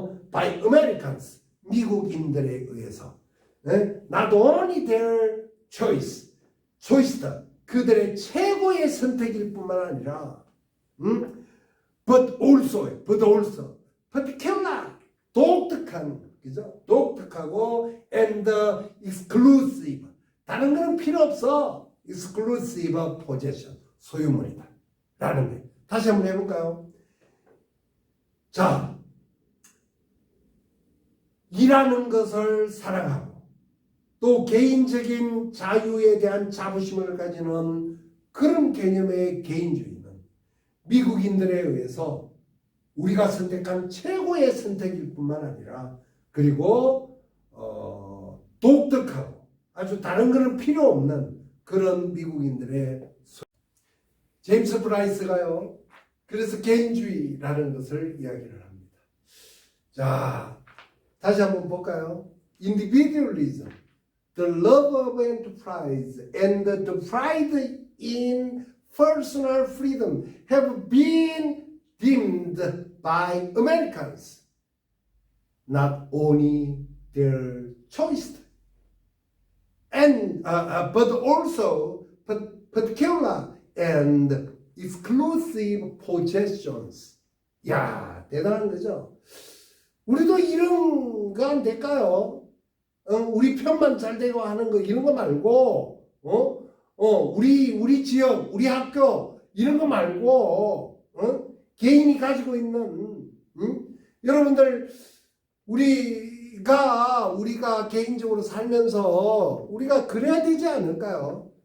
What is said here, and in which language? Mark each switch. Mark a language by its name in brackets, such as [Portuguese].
[English] by Americans, [Korean] 미국인들에 의해서. [English] Not only their choice, [Korean] 그들의 최고의 선택일 뿐만 아니라, [English] but also, particular, [Korean] 독특한, 그죠? 독특하고, [English] and exclusive, [Korean] 다른 거는 필요 없어. [English] exclusive possession, [Korean] 소유물이다. 라는 거예요. 다시 한번 해볼까요? 자, 일하는 것을 사랑하고 또 개인적인 자유에 대한 자부심을 가지는 그런 개념의 개인주의는 미국인들에 의해서 우리가 선택한 최고의 선택일 뿐만 아니라 그리고 독특하고 아주 다른 거는 필요 없는 그런 미국인들의 제임스 브라이스가요. 그래서 개인주의라는 것을 이야기를 합니다. 자, 다시 한번 볼까요? [English] Individualism, the love of enterprise, and the pride in personal freedom have been deemed by Americans not only their choice, and but also particular and exclusive possessions. [Korean] 야, 대단한 거죠. 우리도 이런 거 안 될까요? 우리 편만 잘 되고 하는 거 이런 거 말고, 우리 지역, 우리 학교 이런 거 말고, 개인이 가지고 있는, 여러분들 우리가 개인적으로 살면서 우리가 그래야 되지 않을까요?